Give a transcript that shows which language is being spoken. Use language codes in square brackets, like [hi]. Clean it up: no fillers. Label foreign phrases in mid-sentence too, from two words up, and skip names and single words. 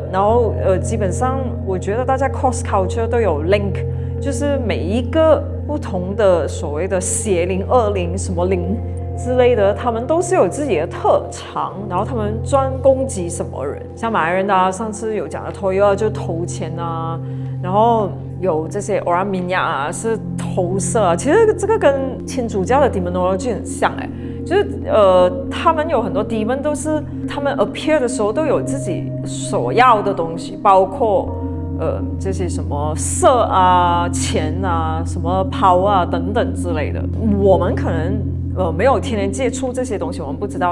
[zh] 然後基本上我覺得大家 [en] cross culture [zh] 都有 link， 就是每一個不同的所謂的邪靈、惡靈、什麼靈之類的，他們都是有自己的特長，然後他們專攻擊什麼人，像馬來人的上次有講的Toyo就偷錢啊，然後有這些 Orang Minyak 啊，是投射啊。其實這個跟天主教的 demonology 很像哎，就是他們有很多 demon 都是他們 appear 的時候都有自己所要的東西，包括這些什麼色啊、錢啊、什麼 power 啊等等之類的。我們可能沒有天天接觸這些東西，我們不知道。